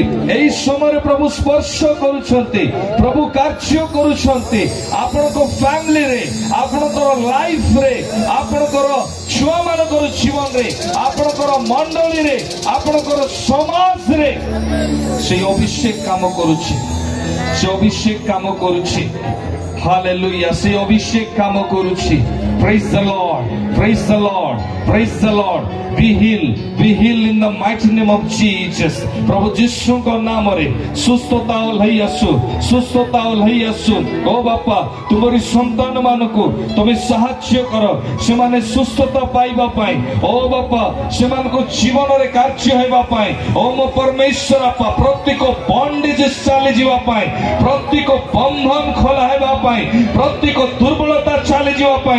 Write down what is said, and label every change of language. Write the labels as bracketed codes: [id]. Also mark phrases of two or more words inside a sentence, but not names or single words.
[or] ଏହି ସମୟରେ ପ୍ରଭୁ ସ୍ପର୍ଶ କରୁଛନ୍ତି, ପ୍ରଭୁ କାର୍ଯ୍ୟ କରୁଛନ୍ତି ଆପଣଙ୍କ ଫ୍ୟାମିଲିରେ, ଆପଣଙ୍କର ଲାଇଫରେ, ଆପଣଙ୍କର ଛୁଆମାନଙ୍କର ଜୀବନରେ, ଆପଣଙ୍କର ମଣ୍ଡଳୀରେ, ଆପଣଙ୍କର ସମାଜରେ ସେଇ ଅଭିଷେକ କାମ କରୁଛି, ସେ ଅଭିଷେକ କାମ କରୁଛି। ହାଲେଲୁୟା, ସେ ଅଭିଷେକ କାମ କରୁଛି। [en] Praise the Lord, praise the Lord, praise the Lord. Be healed in the mighty name of Jesus. [or] प्रभु ଯୀଶୁଙ୍କ ନାମରେ ସୁସ୍ଥତା ଓହ୍ଲାଇ ଆସୁ, ସୁସ୍ଥତା ଓହ୍ଲାଇ ଆସୁ। ଓ ବାପା, ତୁମରି ସନ୍ତାନ ମାନଙ୍କୁ ତୁମେ ସାହାଯ୍ୟ କର, ସେମାନେ ସୁସ୍ଥତା ପାଇବା ପାଇଁ। ଓ ବାପା, ସେମାନଙ୍କ ଜୀବନରେ କାର୍ଯ୍ୟ ହେବା ପାଇଁ। ଓ ମୋ ପରମେଶ୍ୱର ବାପା, ପ୍ରତ୍ୟେକ ବଣ୍ଡେଜ ଚାଲିଯିବା ପାଇଁ, ପ୍ରତ୍ୟେକ ବନ୍ଧନ ଖୋଲା ହେବା ପାଇଁ, ପ୍ରତ୍ୟେକ ଦୁର୍ବଳତା ଚାଲିଯିବା ପାଇଁ।